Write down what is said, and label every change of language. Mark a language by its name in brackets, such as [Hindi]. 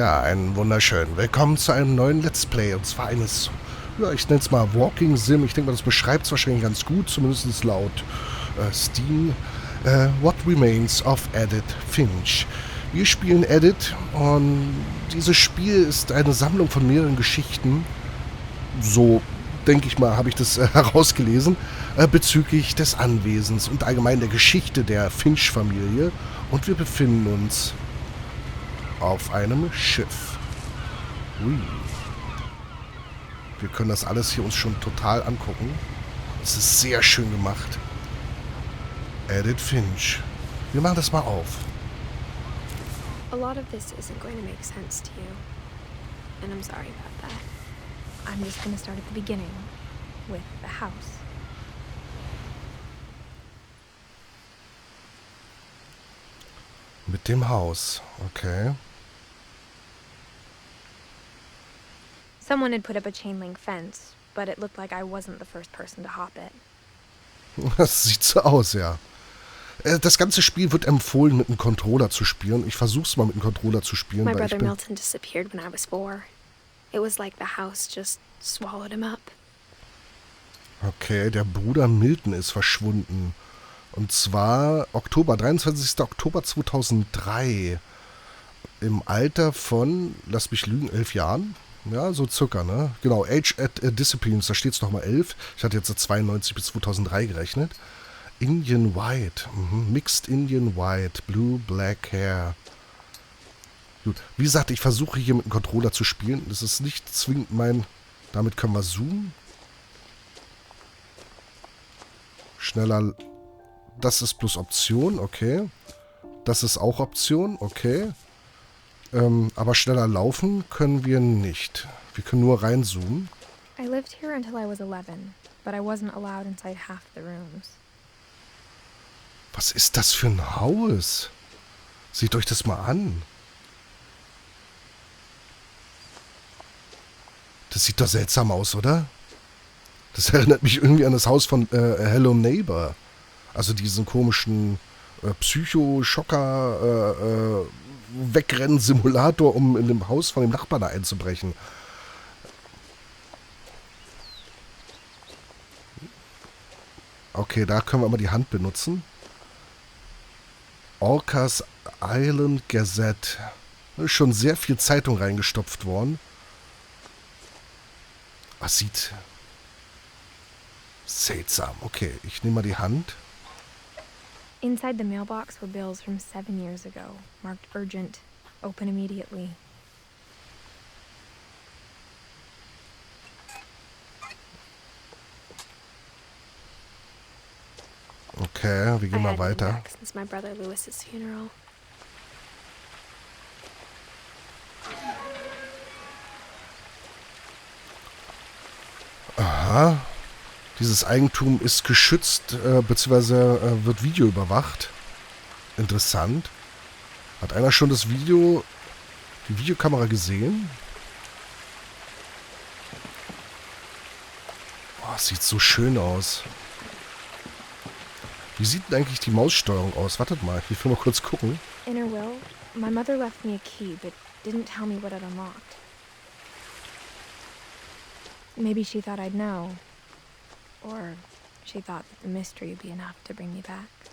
[German] einen wunderschönen Willkommen zu einem neuen Let's Play. Und zwar eines, ja, ich nenne es mal Walking Sim. Ich denke mal, das beschreibt es wahrscheinlich ganz gut, zumindest laut Steam. [English] What Remains of EDITH FINCH. [German] Wir spielen EDITH und dieses Spiel ist eine Sammlung von mehreren Geschichten. So, denke ich mal, habe ich das herausgelesen, bezüglich des Anwesens und allgemein der Geschichte der Finch-Familie. Und wir befinden uns auf einem Schiff. Ui. Wir können das alles hier uns schon total angucken. Es ist sehr schön gemacht. EDITH FINCH. Wir machen das mal auf. [English] A lot of this isn't going to make sense to you. And I'm sorry about that. I'm just going to start at the beginning with the house. [German] Mit dem Haus. Okay. [English] Someone had put up a chain link fence, but it looked like I wasn't the first person to hop it. [German] Das sieht so aus, ja. Das ganze Spiel wird empfohlen, mit einem Controller zu spielen. Ich versuch's mal mit einem Controller zu spielen. [English] My [German] weil [English] brother [German] ich bin [English] Milton disappeared when I was 4. It was like the house just swallowed him up. [German] Okay, der Bruder Milton ist verschwunden. Und zwar 23. Oktober 2003. Im Alter von, lass mich lügen, 11 Jahren. Ja, so circa, ne? Genau, [English] Age at Disciplines, [German] da steht es nochmal 11. Ich hatte jetzt 92 bis 2003 gerechnet. [English] Indian White, Mixed Indian White, Blue Black Hair. [German] Gut, wie gesagt, ich versuche hier mit dem Controller zu spielen. Das ist nicht zwingend mein... Damit können wir zoomen. Schneller... Das ist plus Option, okay. Das ist auch Option, okay. Aber schneller laufen können wir nicht. Wir können nur reinzoomen. [English] I lived here until I was 11, but I wasn't allowed inside half the rooms. [German] Was ist das für ein Haus? Seht euch das mal an. Das sieht doch seltsam aus, oder? Das erinnert mich irgendwie an das Haus von Hello Neighbor. Also diesen komischen Psycho-Schocker Wegrennen-Simulator, um in dem Haus von dem Nachbarn da einzubrechen. Okay, da können wir mal die Hand benutzen. Orcas Island Gazette. Da ist schon sehr viel Zeitung reingestopft worden. Was sieht seltsam. Okay, ich nehme mal die Hand. [English] Inside the mailbox were bills from 7 years ago, marked urgent, open immediately. [German] Okay, wir gehen mal weiter. [English] Back since my brother Lewis's funeral. Aha. [German] Dieses Eigentum ist geschützt, beziehungsweise wird Video überwacht. Interessant. Hat einer schon die Videokamera gesehen? Boah, sieht so schön aus. Wie sieht denn eigentlich die Maussteuerung aus? Wartet mal, ich will mal kurz gucken. [English] In her will, my mother left me a key, but didn't tell me what it unlocked. Maybe she thought I'd know. Or she thought that the mystery would be enough to bring me back.